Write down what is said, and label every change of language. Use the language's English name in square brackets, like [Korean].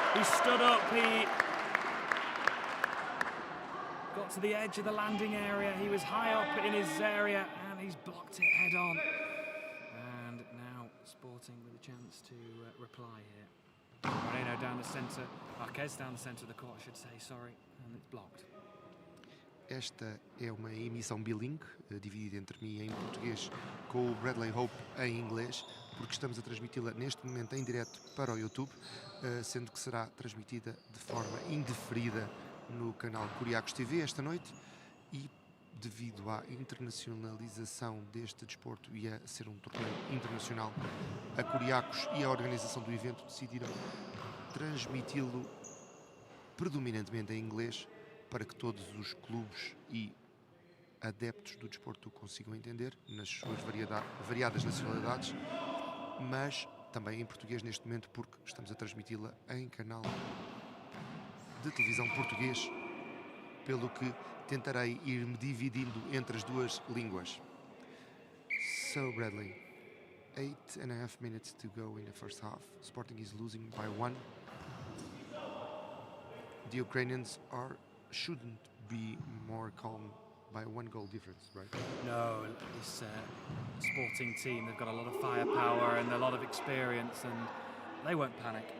[English] He stood up, he got to the edge of the landing area. He was high up in his area and he's blocked it head on. And now Sporting with a chance to reply here. Moreno down the centre, Marquez down the centre of the court, I should say, sorry, and it's blocked. [Portuguese] Esta é uma emissão bilingue, dividida entre mim em português com o Bradley Hope em inglês, porque estamos a transmiti-la neste momento em direto para o YouTube, sendo que será transmitida de forma indeferida no canal KuriakosTV esta noite, e devido à internacionalização deste desporto e a ser um torneio internacional, a Kuriakos e a organização do evento decidiram transmiti-lo predominantemente em inglês, para que todos os clubes e adeptos do desporto consigam entender nas suas variadas nacionalidades, mas também em português neste momento, porque estamos a transmiti-la em canal de televisão português, pelo que tentarei ir-me dividindo entre as duas línguas. [English] So, Bradley, 8.5 minutes to go in the first half. Sporting is losing by 1. The Ukrainians shouldn't be more calm by 1 goal difference, right? No, this Sporting team, they've got a lot of firepower and a lot of experience, and they won't panic.